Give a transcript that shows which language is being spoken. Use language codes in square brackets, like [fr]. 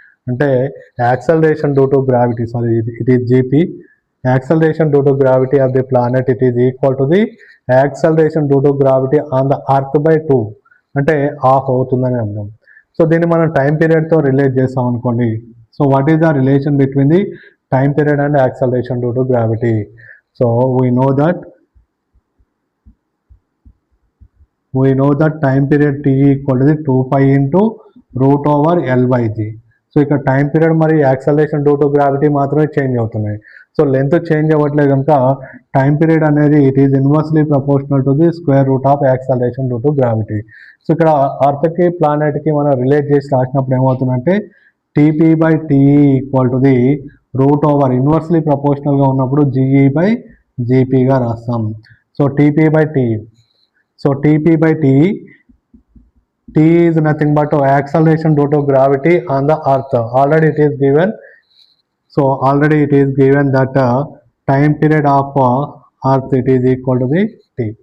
[en] అంటే acceleration due to gravity, sorry it is GP, acceleration due to gravity of the planet it is equal to the acceleration due to gravity on the earth by 2, [te] అంటే half అవుతుందని అర్థం. [en] so [te] దీన్ని మనం time పీరియడ్తో relate చేస్తాం అనుకోండి. [en] So what is the relation between the time period and acceleration due to gravity? So we know that time period t equal to the 2 pi into root over L by G. [te] So ఇక్కడ time period మరి acceleration due to gravity మాత్రమే change అవుతున్నాయి. [en] so [te] length change అవ్వట్లేదు కనుక time period అనేది [en] It is inversely proportional to the square root of acceleration due to gravity. [te] So ఇక్కడ అర్త్కి ప్లానెట్కి మనం relate చేసి రాసినప్పుడు ఏమవుతుందంటే [en] TP by TE equal to the root over [te] inversely ప్రపోర్షనల్గా ఉన్నప్పుడు జీఈ బై జీపీగా రాస్తాం. [en] So TP by TE. So TP by TE, T is nothing but acceleration due to gravity on the earth. Already it is given. So already it is given that time period of earth it is equal to the T.